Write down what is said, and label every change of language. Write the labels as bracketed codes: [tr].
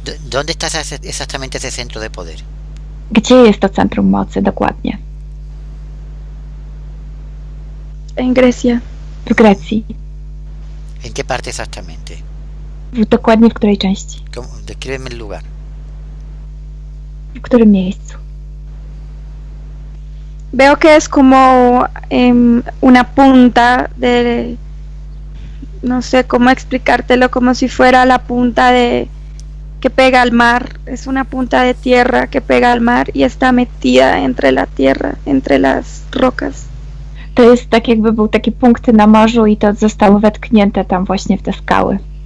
[es] ¿Dónde está exactamente ese centro de poder? [pl] Gdzie jest to centrum mocy dokładnie? [es] En Grecia. [pl] W Grecji. [es] ¿En qué parte exactamente? [pl] Dokładnie w której części? [es] Descríbeme el lugar. [pl] W którym miejscu? [es] Veo que es como una punta de, no sé cómo explicártelo, como si fuera la punta que pega al mar. Es una punta de tierra que pega al mar y está metida entre la tierra, entre las rocas. [pl] To jest tak, jakby był taki punkt na morzu i to zostało wetknięte tam właśnie w te skały.